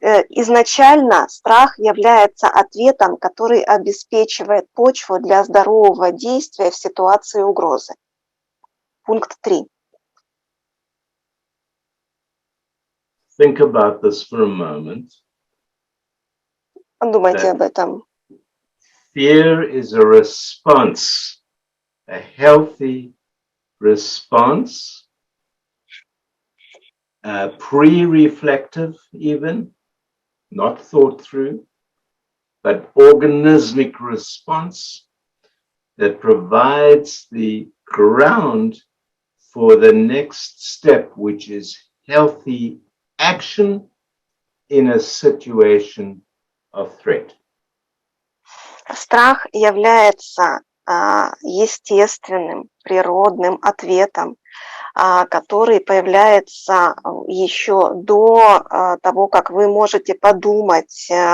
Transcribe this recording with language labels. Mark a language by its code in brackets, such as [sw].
[ru] Изначально страх является ответом, который обеспечивает почву для здорового действия в ситуации угрозы. Пункт 3. [en] Think about this for a moment. [ru] Подумайте об этом. [en] Fear is a response, a healthy response, pre-reflective even, not thought through, but organismic response that provides the ground for the next step, which is healthy action in a situation of threat. [ru] Страх является естественным, природным ответом, который появляется еще до того, как вы можете подумать